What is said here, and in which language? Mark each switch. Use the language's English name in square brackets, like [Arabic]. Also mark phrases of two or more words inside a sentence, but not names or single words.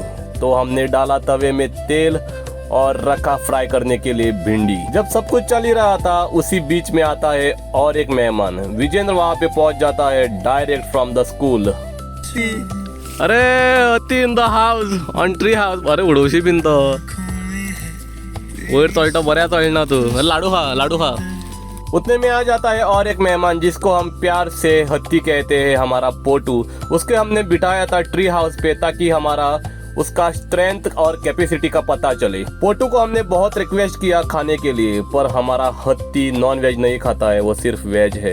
[Hindi] तो हमने डाला तवे में तेल और रखा फ्राई करने के लिए भिंडी। जब सब कुछ चल ही रहा था उसी बीच में आता है और एक मेहमान विजेंद्र वहां पे पहुंच जाता है [English] direct from the school. अरे अति in the house on tree house. [Konkani] अरे उडवशी भिंत वयर चलता बऱ्या चलना तू। लाडू खा लाडू खा। [Hindi] उतने में आ जाता है और एक मेहमान जिसको हम प्यार से हत्ती कहते हैं, हमारा पोटू। उसके हमने बिठाया था [English] tree house [Hindi] पे ताकि हमारा उसका स्ट्रेंथ और कैपेसिटी का पता चले। पोटू को हमने बहुत रिक्वेस्ट किया खाने के लिए, पर हमारा हत्ती [English] non veg [Hindi] नहीं खाता है, वो सिर्फ वेज है।